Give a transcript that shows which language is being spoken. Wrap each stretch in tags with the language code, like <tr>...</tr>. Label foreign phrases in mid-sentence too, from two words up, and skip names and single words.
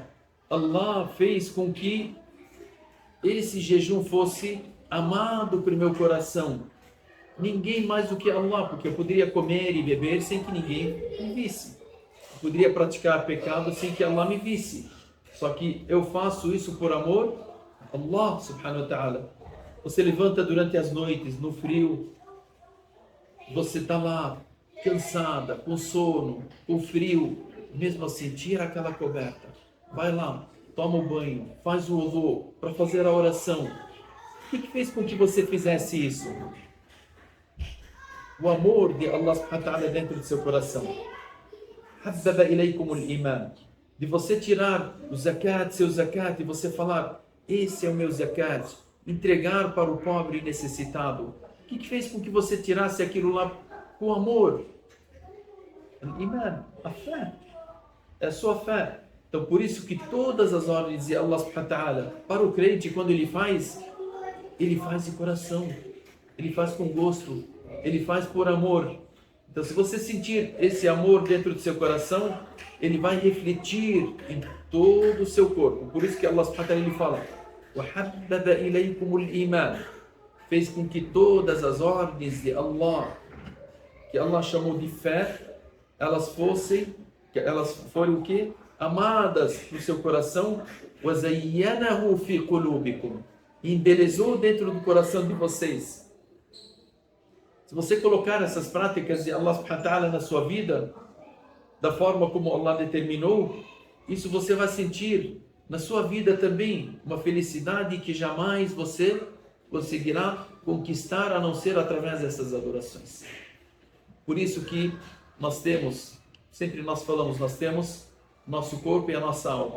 <pt>Allah fez com que esse jejum fosse amado por meu coração. Ninguém mais do que Allah, porque eu poderia comer e beber sem que ninguém me visse. Eu poderia praticar pecado sem que Allah me visse. Só que eu faço isso por amor a Allah</pt> <ar>سبحانه وتعالى.</ar> <pt>Você levanta durante as noites, no frio, você está lá, cansada, com sono, com frio, mesmo assim, tira aquela coberta, vai lá, toma o banho, faz o wudu para fazer a oração. O que fez com que você fizesse isso? O amor de Allah</pt> <ar>سبحانه وتعالى</ar> <pt>dentro do seu coração.</pt> <ar>حبب إليكم الإيمان.</ar> <pt>De você tirar o zakat, seu zakat, e você falar, esse é o meu zakat, entregar para o pobre e necessitado. O que fez com que você tirasse aquilo lá com amor? Iman, a fé. É a sua fé. Então, por isso que todas as ordens de Allah</pt> <ar>سبحانه وتعالى,</ar> <pt>para o crente, quando ele faz de coração, ele faz com gosto, ele faz por amor. Então, se você sentir esse amor dentro do seu coração, ele vai refletir em todo o seu corpo. Por isso que Allah</pt> <ar>سبحانه وتعالى</ar> <pt>ele fala,</pt> <ar>وَحَبَّبَ إِلَيْكُمُ الْإِيمَانِ,</ar> <pt>fez com que todas as ordens de Allah, que Allah chamou de fé, elas forem o quê? Amadas no seu coração.</pt> <ar>وَزَيَّنَهُ فِي قُلُوبِكُمْ,</ar> <pt>e embelezou dentro do coração de vocês. Se você colocar essas práticas de Allah</pt> <ar>سبحانه وتعالى</ar> <pt>na sua vida, da forma como Allah determinou, isso você vai sentir na sua vida também uma felicidade que jamais você conseguirá conquistar a não ser através dessas adorações. Por isso que nós temos, sempre nós falamos, nós temos nosso corpo e a nossa alma.</pt>